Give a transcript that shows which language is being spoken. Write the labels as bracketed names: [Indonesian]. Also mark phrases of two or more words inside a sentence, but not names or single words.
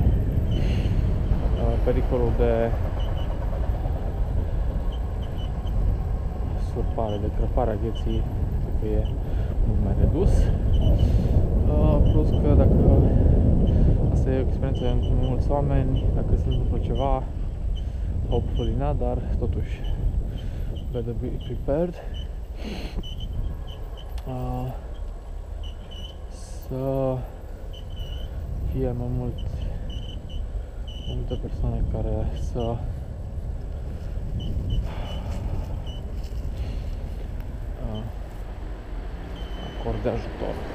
[Romanian] Pericolul de surpare, de crăpare a gheții cred că e mult mai redus. Plus că dacă asta e o experiență pentru mulți oameni, dacă se întâmplă ceva, [English] hopefully not, [Romanian] dar totuși [English] better be prepared. [Romanian] Să fie mai multe persoane care să acorde ajutor.